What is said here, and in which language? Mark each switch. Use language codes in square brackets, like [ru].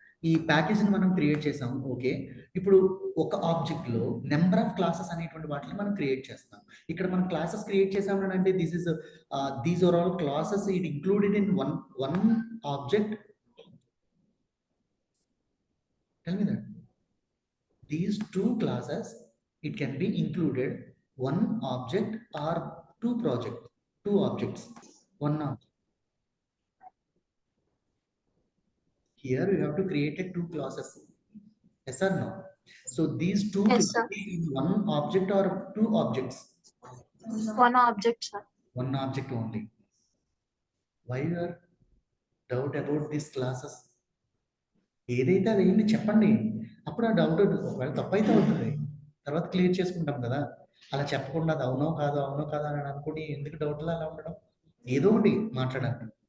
[te] ఈ ప్యాకేజ్ని మనం క్రియేట్ చేసాం, ఓకే. ఇప్పుడు ఒక ఆబ్జెక్ట్లో నెంబర్ ఆఫ్ క్లాసెస్ అనేటువంటి వాటిని మనం క్రియేట్ చేస్తాం. ఇక్కడ మనం క్లాసెస్ క్రియేట్ చేసాం అంటే [en] These are all classes it included in one object. Tell me that these two classes, it can be included one object or two objects, one object. Here you have to create two classes. Yes or no? So these two Yes, sir. classes, one object or two objects? One object, sir. One object only. Why you are doubt about these classes? [te] ఏదైతే అది ఏంటి చెప్పండి, అప్పుడు ఆ doubt ఒకవేళ తప్పైతే అవుతుంది, తర్వాత క్లియర్ చేసుకుంటాం కదా. అలా చెప్పకుండా అది అవునో కాదో అని అనుకుని ఎందుకు డౌట్లో అలా ఉండడం, ఏదో ఒకటి మాట్లాడాలి.